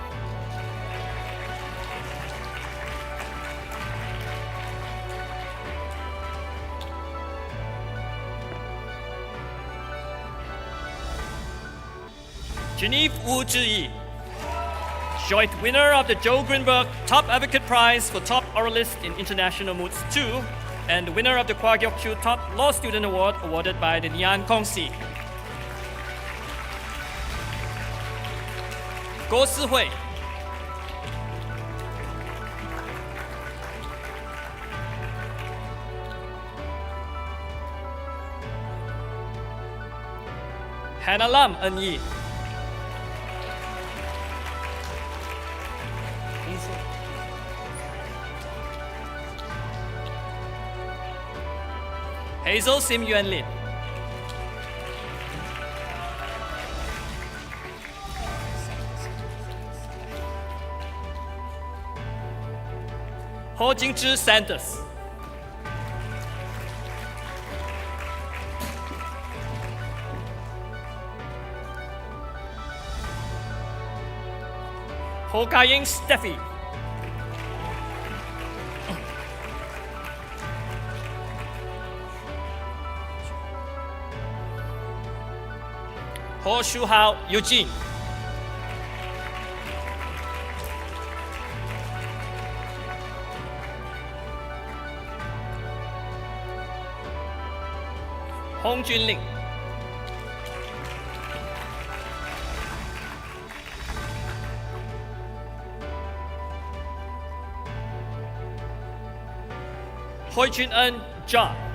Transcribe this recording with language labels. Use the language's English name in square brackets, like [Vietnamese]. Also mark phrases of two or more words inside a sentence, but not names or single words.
[English] Genevieve Wu Zhiyi. Joint winner of the Joe Greenberg Top Advocate Prize for Top Oralist in International Moods 2 and the winner of the Kwa Geok Chu Top Law Student Award awarded by the Nyan Kongsi. Guo Sihui. Hannah Lam En Yi. Hazel Sim Yuan Lin. Ho Jingzhi Sanders. Ho Ka-ying Steffi. Ho Shu-hao Eugene. Hong Junling. Hoi Jun-en John.